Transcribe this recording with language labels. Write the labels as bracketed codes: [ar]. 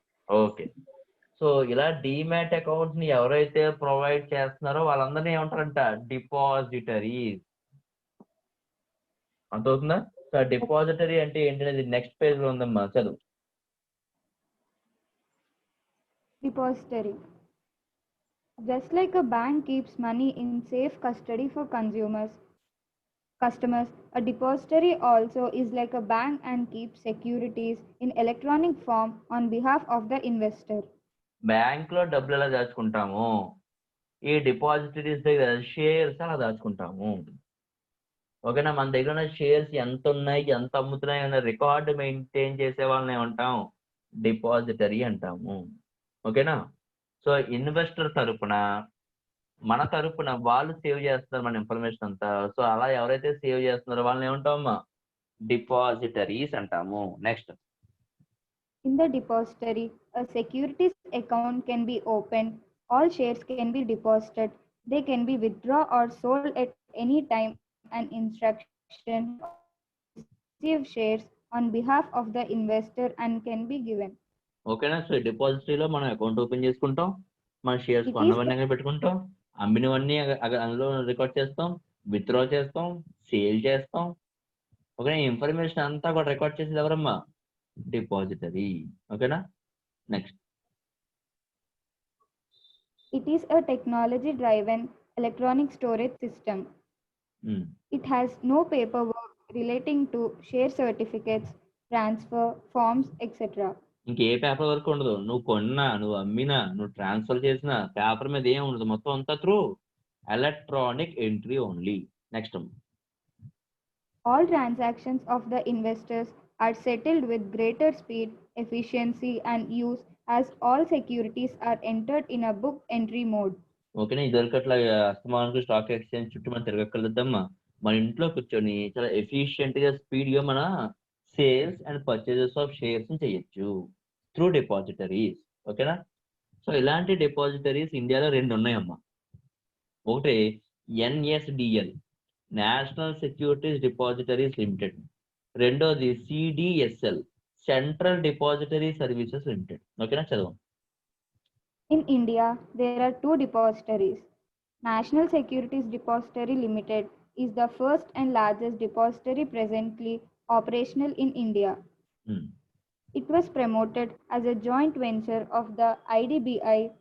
[te] Okay. So ఇలా demat account ని ఎవరైతే ప్రొవైడ్ చేస్తున్నారో వాళ్ళందరినీ ఏమంటారంట, డిపాజిటరీస్. అర్థమవుతుందా? సో డిపాజిటరీ అంటే ఏంటనేది నెక్స్ట్ పేజ్ లో ఉందమ్మా, చదువు. [en] Depository. Just like a bank keeps money in safe custody for customers, a depository also is like a bank and keeps securities in electronic form on behalf of the investor. [te] Bank లో డబ్బులు ఎలా దాచుకుంటాము, ఈ depositories దగ్గర shares అలా దాచుకుంటాము. ఓకేనా? మన దగ్గర ఉన్న షేర్స్ ఎంత ఉన్నాయి, ఎంత అమ్ముతున్నాయి అనే రికార్డు మెయింటైన్ చేసే వాళ్ళని ఏమంటాం, డిపాజిటరీ అంటాము. ఓకేనా? సో ఇన్వెస్టర్ తరపున, మన తరపున వాళ్ళు సేవ్ చేస్తున్నారు మన ఇన్ఫర్మేషన్ అంతా. సో అలా ఎవరైతే సేవ్ చేస్తున్నారో వాళ్ళని ఏమంటామమ్మా, డిపాజిటరీస్ అంటాము. Next. [en] In the depository, a securities account can be opened. All shares can be deposited. They can be withdrawn or sold at any time. An instruction to receive shares on behalf of the investor and can be given. [te] ఓకేనా? So డిపాజిటరీలో మనం account open చేసుకుంటాం, మన shares కొన్నవన్నీ అక్కడ పెట్టుకుంటాం, అమ్మినవన్నీ అందులో record చేస్తాం, withdraw చేస్తాం, sale చేస్తాం. ఓకేనా? ఇన్ఫర్మేషన్ అంతా కూడా రికార్డ్ చేసేది ఎవరమ్మా, డిపాజిటరీ. ఓకేనా? Next. [en] It is a technology driven electronic storage system. It has no paperwork relating to share certificates, transfer, forms, etc. [te] ఇంకే పేపర్ వర్క్ ఉండదు. నువ్వు కొన్నా, నువ్వు అమ్మినా, నువ్వు ట్రాన్స్ఫర్ చేసినా పేపర్ మీద ఏం ఉండదు. మొత్తం అంతా through electronic entry only. Next. [en] All transactions of the investors are settled with greater speed, efficiency, and use as all securities are entered in a book entry mode. [te] ఓకేనా? ఇదివరకు అట్లా అస్తమానికి స్టాక్ ఎక్స్చేంజ్ చుట్టూ మనం తిరగక్కర్లేదమ్మా. మన ఇంట్లో కూర్చొని చాలా ఎఫిషియెంట్ గా, స్పీడ్ గా మన sales and purchases of shares చేయొచ్చు త్రూ డిపాజిటరీస్. ఓకేనా? సో ఇలాంటి డిపాజిటరీస్ ఇండియాలో 2 ఉన్నాయమ్మా. ఒకటి NSDL, national securities depositories limited. రెండోది CDSL, central depository services limited. ఓకేనా? చదువు. [en] In India, there are 2 depositories. National Securities Depository Limited is the first and largest depository presently operational in India. It was promoted as a joint venture of the IDBI.